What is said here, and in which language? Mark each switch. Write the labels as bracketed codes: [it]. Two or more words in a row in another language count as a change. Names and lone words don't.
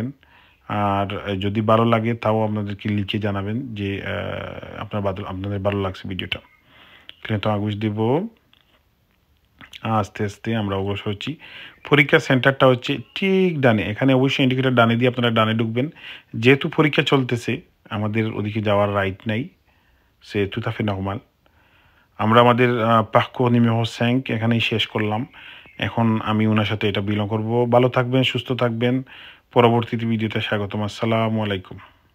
[bn] আর যদি ভালো লাগে তাও আপনাদেরকে লিখে জানাবেন যে আপনাদের ভালো লাগছে ভিডিওটা। কিন্তু আগুশ দেব আস্তে আস্তে আমরা অগ্রসর হচ্ছি। পরীক্ষা সেন্টারটা হচ্ছে ঠিক ডানে। এখানে অবশ্যই ইন্ডিকেটার ডানে দিয়ে আপনারা ডানে ঢুকবেন। যেহেতু পরীক্ষা চলতেছে আমাদের ওদিকে যাওয়ার রাইট নাই, সে [fr] tout à fait [bn] নর্মাল। আমরা আমাদের [fr] parcours numéro 5 [bn] এখানেই শেষ করলাম। এখন আমি ওনার সাথে এটা বিলং করব। ভালো থাকবেন, সুস্থ থাকবেন। পরবর্তী ভিডিওতে স্বাগতম। [ar] السلام عليكم.